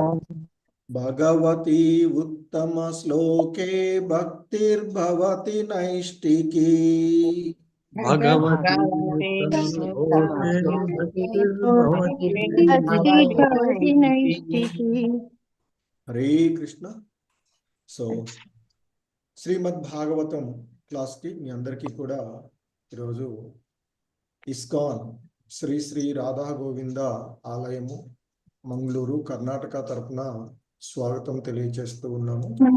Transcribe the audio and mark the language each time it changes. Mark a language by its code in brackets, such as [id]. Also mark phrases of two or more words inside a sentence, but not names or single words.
[sa] भगवती उत्तमश्लोके भक्तिर्भवति नैष्टिकी। भगवती उत्तमश्लोके भक्तिर्भवति नैष्ठिकी। हरे कृष्ण। [te] సో శ్రీమద్ భాగవతం క్లాస్కి మీ అందరికీ కూడా ఈరోజు ఇస్కాన్ శ్రీ శ్రీ రాధా గోవింద ఆలయము మంగళూరు కర్ణాటక తరపున స్వాగతం తెలియజేస్తూ ఉన్నాము.